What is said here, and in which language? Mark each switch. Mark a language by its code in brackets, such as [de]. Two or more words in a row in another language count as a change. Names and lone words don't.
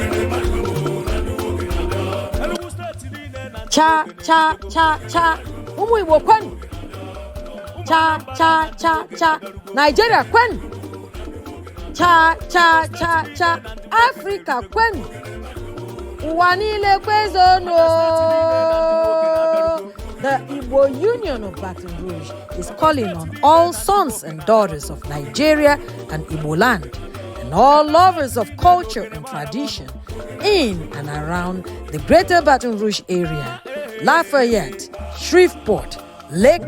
[ig] Cha cha cha cha. Ụmụ Igbo kwen. Cha cha cha cha. Nigeria kwen. Cha cha cha cha. Africa kwen. Ụwa niile kwezono. [en] The Igbo Union of Baton Rouge is calling on all sons and daughters of Nigeria and Igbo land and all lovers of culture and tradition in and around the greater Baton Rouge area, Lafayette, Shreveport, Lake